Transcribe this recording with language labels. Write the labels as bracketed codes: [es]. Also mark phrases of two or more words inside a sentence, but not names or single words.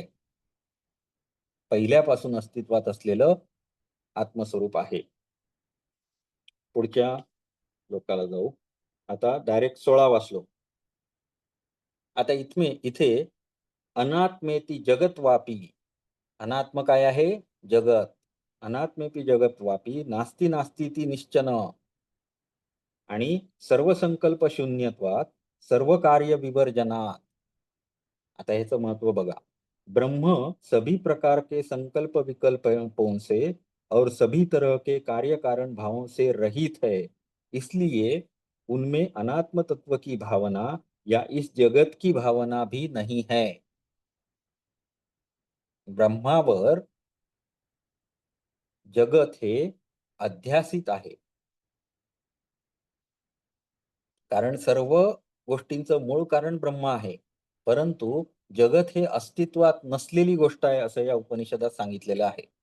[mr] पहिल्यापासून अस्तित्वात असलेलं आत्मस्वरूप आहे. पुढच्या श्लोकाला जाऊ. आता डायरेक्ट 16वा श्लोक. आता इथे [sa] अनात्मेति जगत्वापी. [mr] अनात्म काय आहे? जगत. [sa] अनात्मेपि जगत्वापी नास्ति नास्तीति निश्चन. आणि सर्व संकल्प शून्यत्वात सर्व कार्य विवर्जनात. [mr] आता ह्याचं महत्व बघा. [hi] ब्रह्म सभी प्रकार के संकल्प विकल्पों से और सभी तरह के कार्य कारण भावों से रहित है, इसलिए उनमें अनात्म तत्व की भावना या इस जगत की भावना भी नहीं है. [mr] ब्रह्मावर जगत हे अध्यासित आहे, कारण सर्व गोष्टींचं मूळ कारण ब्रह्म आहे, परंतु जगत हे अस्तित्वात नसलेली गोष्ट आहे असं या उपनिषदात सांगितलेलं आहे.